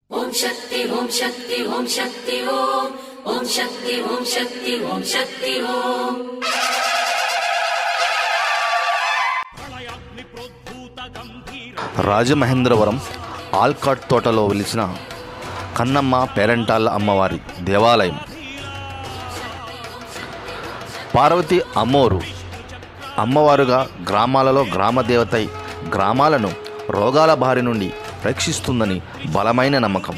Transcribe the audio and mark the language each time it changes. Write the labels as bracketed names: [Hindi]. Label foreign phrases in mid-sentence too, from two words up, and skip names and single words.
[Sanskrit] शक्ति ओम शक्ति ओम शक्ति ओम ओम शक्ति ओम शक्ति ओम शक्ति ओम [Telugu] రాజమహేంద్రవరం ఆల్కాట్ తోటలో వెలిసిన కన్నమ్మ పేరంటాళ్ళ అమ్మవారి దేవాలయం. పార్వతి అమ్మోరు అమ్మవారుగా గ్రామాలలో గ్రామదేవతై గ్రామాలను రోగాల బారి నుండి రక్షిస్తుందని బలమైన నమ్మకం.